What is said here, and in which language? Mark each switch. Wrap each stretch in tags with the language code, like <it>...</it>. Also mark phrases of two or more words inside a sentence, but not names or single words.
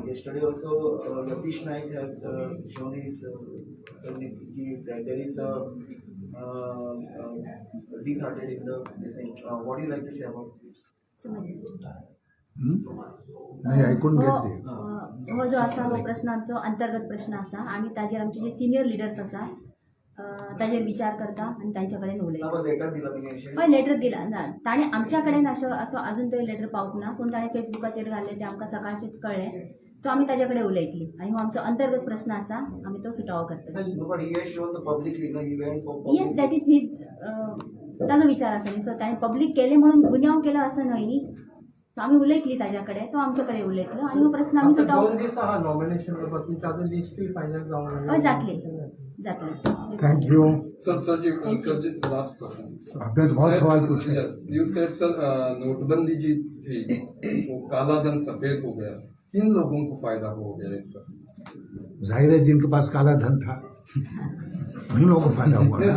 <en>Yesterday also, Yatish Naik has shown his that there is a deserted in the this thing. What do you like to say about this?</en> <kok>नाही,</kok> <en>I couldn't get there.</en> <kok>हो जो असा हो प्रश्न आमचो अंतर्गत प्रश्न असा आमी ताजेर आमचे जे सिनियर लिडर्स आसा ताजेर विचार करता आनी तांच्या कडेन उलयता. आपण लेटर दिला तुम्ही विषय हय लेटर दिला ना ताणें आमच्या कडेन असो अजून तरी लेटर पावूंक ना पूण ताणें फेसबुकाचेर घाल्लें तें आमकां सकाळचेच कळ्ळें. सो आमी ताजे कडेन उलयतली आनी हो आमचो अंतर्गत प्रश्न आसा आमी तो सुटावो करतली.</kok> <en>No, but he has shown the publicly, no, he went for public. Yes that is his</en> <kok>ताजो विचार आसा न्ही. सो ताणें पब्लीक केलें म्हणून गुन्यांव केलो असं न्हय न्ही. सो आमी उलयतली ताज्या कडेन तो आमचे कडेन उलयतलो आनी हो प्रश्न आमी आता सुटावो. 2 दीस आहा नॉमिनेशन करपाक तुमच्या आतां लिस्ट फायनल जावं हय जातली जातली.</kok> <en>Thank you.</en> <hi>सर जी</hi> <en>last question</en> <hi>आपने तो बहुत सवाल पूछे.</hi> <en>you said sir</en> <hi>नोटबंदी जी थी वो काला धन सफेद हो गया, किन लोगों को फायदा हो गया इसका? जाहिर है जिनके पास काला धन था उन्हीं लोगों को फायदा हुआ ना.</hi>